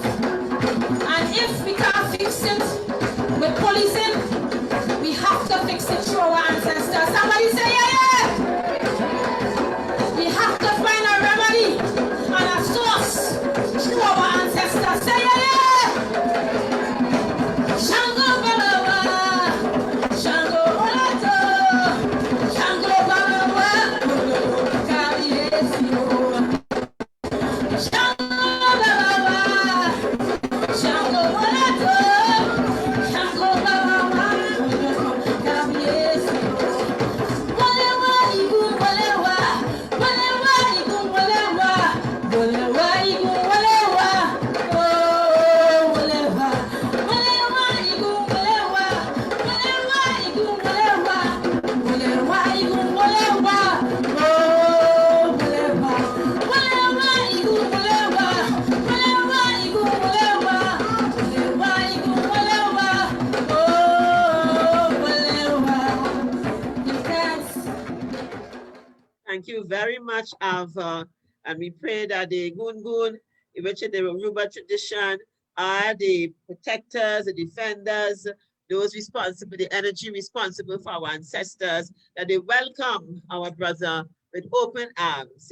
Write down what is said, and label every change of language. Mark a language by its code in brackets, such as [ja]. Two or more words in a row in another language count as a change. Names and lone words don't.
[en] And if we can't fix it with policing, we have to fix it through our ancestors. Somebody say, yeah, yeah. We have to find a remedy and a source through our ancestors. Say, yeah, yeah. [yo] Shango Babawa, Shango Olato, Shango Babawa, Kabiesi. Shango Babawa, Shango Olato, Shango Babawa, Kabiesi. Walewa igun walewa, walewa igun walewa, walewa igun walewa, oh walewa, walewa igun walewa, walewa igun walewa, walewa igun walewa, oh walewa, walewa igun walewa, walewa igun walewa, walewa igun walewa, oh walewa. [en] Yes. Thank you very much, Alva. And we pray that the Gungun, which is the Yoruba tradition, are the protectors, the defenders, those responsible, the energy responsible for our ancestors, that they welcome our brother with open arms.